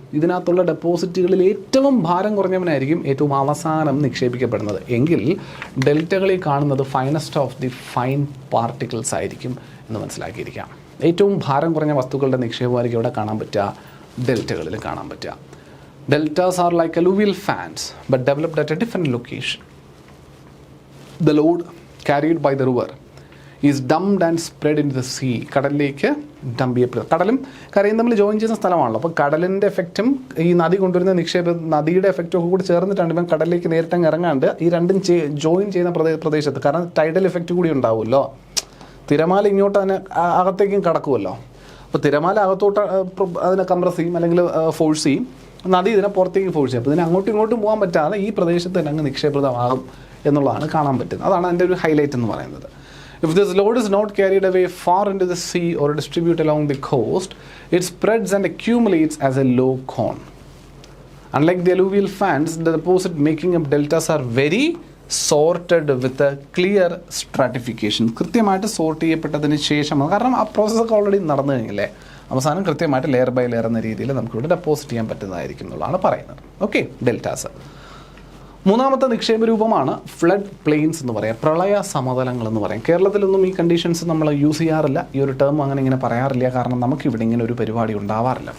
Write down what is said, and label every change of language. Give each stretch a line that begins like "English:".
Malayalam: ഇതിനകത്തുള്ള ഡെപ്പോസിറ്റുകളിൽ ഏറ്റവും ഭാരം കുറഞ്ഞവനായിരിക്കും ഏറ്റവും അവസാനം നിക്ഷേപിക്കപ്പെടുന്നത്. എങ്കിൽ ഡെൽറ്റകളിൽ കാണുന്നത്
English: finest of the fine particles
Malayalam: ആയിരിക്കും എന്ന് മനസ്സിലാക്കിയിരിക്കാം. ഏറ്റവും ഭാരം കുറഞ്ഞ വസ്തുക്കളുടെ നിക്ഷേപമായിരിക്കും ഇവിടെ കാണാൻ പറ്റുക, ഡെൽറ്റകളിൽ കാണാൻ പറ്റുക.
English: Deltas are like alluvial fans but developed at a different location. The load carried by the river is dumped and spread into the sea.
Malayalam: കടലിലേക്ക് ഡംപ് ചെയ്യപ്പെടുക. കടലും കരയും തമ്മിൽ ജോയിൻ ചെയ്യുന്ന സ്ഥലമാണല്ലോ. അപ്പോൾ കടലിൻ്റെ എഫക്റ്റും ഈ നദി കൊണ്ടുവരുന്ന നദിയുടെ എഫക്റ്റും ഒക്കെ കൂടി ചേർന്നിട്ടാണ് ഇവൻ കടലിലേക്ക് നേരിട്ടങ്ങ് ഇറങ്ങാണ്ട് ഈ രണ്ടും ജോയിൻ ചെയ്യുന്ന പ്രദേശത്ത്, കാരണം ടൈഡൽ എഫക്റ്റ് കൂടി ഉണ്ടാവുമല്ലോ. തിരമാല ഇങ്ങോട്ട് അതിനെ അകത്തേക്കും കടക്കുമല്ലോ. അപ്പോൾ തിരമാല അകത്തോട്ട് അതിനെ കംപ്രസ് ചെയ്യും അല്ലെങ്കിൽ ഫോഴ്സ് ചെയ്യും, നദി ഇതിനെ പുറത്തേക്ക് ഫോഴ്സ് ചെയ്യും. അപ്പോൾ ഇതിനെ അങ്ങോട്ടും ഇങ്ങോട്ടും പോകാൻ പറ്റാതെ ഈ പ്രദേശത്ത് തന്നെ അങ്ങ് നിക്ഷേപിതമാകും എന്നുള്ളതാണ് കാണാൻ പറ്റുന്നത്. അതാണ് അതിൻ്റെ ഒരു ഹൈലൈറ്റ് എന്ന് പറയുന്നത്.
English: If this load is not carried away far into the sea or distributed along the coast, it spreads and accumulates as a low cone. Unlike the alluvial fans, the deposit making up deltas are very sorted with a clear stratification.
Malayalam: കൃത്യമായിട്ട് sort ചെയ്യപ്പെട്ടതിന് ശേഷം, കാരണം ആ പ്രോസസ്സൊക്കെ already നടന്നു കഴിഞ്ഞില്ലേ, അവസാനം കൃത്യമായിട്ട്
English: layer by layer
Malayalam: എന്ന രീതിയിൽ നമുക്കിവിടെ ഡെപ്പോസിറ്റ് ചെയ്യാൻ പറ്റുന്നതായിരിക്കും എന്നുള്ളതാണ് പറയുന്നത്. Okay, deltas. മൂന്നാമത്തെ നിക്ഷേപ രൂപമാണ് ഫ്ലഡ് പ്ലെയിൻസ് എന്ന് പറയാം, പ്രളയ സമതലങ്ങൾ എന്ന് പറയും. കേരളത്തിലൊന്നും ഈ കണ്ടീഷൻസ് നമ്മൾ യൂസ് ചെയ്യാറില്ല, ഈ ഒരു ടേം അങ്ങനെ ഇങ്ങനെ പറയാറില്ല, കാരണം നമുക്കിവിടെ ഇങ്ങനെ ഒരു പരിപാടി ഉണ്ടാവാറില്ല.